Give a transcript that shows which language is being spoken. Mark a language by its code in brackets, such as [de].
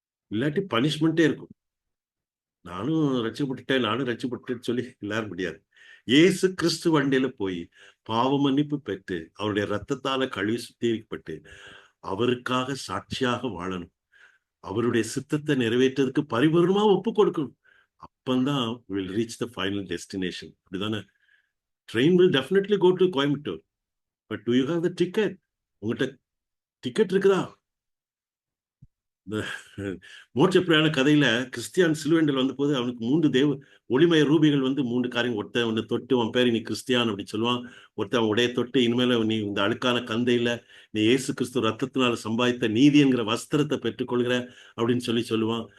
[ta] இல்லாட்டி பனிஷ்மெண்ட்டே இருக்கும். நானும் ரட்சிக்கப்பட்டுட்டேன்னு சொல்லி எல்லாரும் முடியாது. இயேசு கிறிஸ்து வண்டியில போய் பாவ மன்னிப்பு பெற்று அவருடைய ரத்தத்தால கழுவி சுத்திகரிக்கப்பட்டு அவருக்காக சாட்சியாக வாழணும். அவருடைய சித்தத்தை நிறைவேற்றதுக்கு பரிபூர்ணமா ஒப்பு கொடுக்கணும். அப்பந்தான் [en] will reach the final destination. [ta] அப்படிதானே? [en] Train will definitely go to Coimbatore. But do you have the ticket? [ta] உங்ககிட்ட டிக்கெட் இருக்குதா? இந்த மோட்ச பிரயாண கதையில கிறிஸ்டியான் சிலுவைண்டல் வந்த போது அவனுக்கு 3 ஒளிமய ரூபிகள் வந்து 3 காரியம். ஒருத்தன் வந்து தொட்டு உன் பேரு நீ கிறிஸ்டியான் அப்படின்னு சொல்லுவான். ஒருத்தன் அவன் உடைய தொட்டு இனிமேல நீ இந்த அழுக்கான கந்தையில நீ இயேசு கிறிஸ்து ரத்தத்தினால சம்பாதித்த நீதி என்கிற வஸ்திரத்தை பெற்றுக்கொள்கிற அப்படின்னு சொல்லுவான்.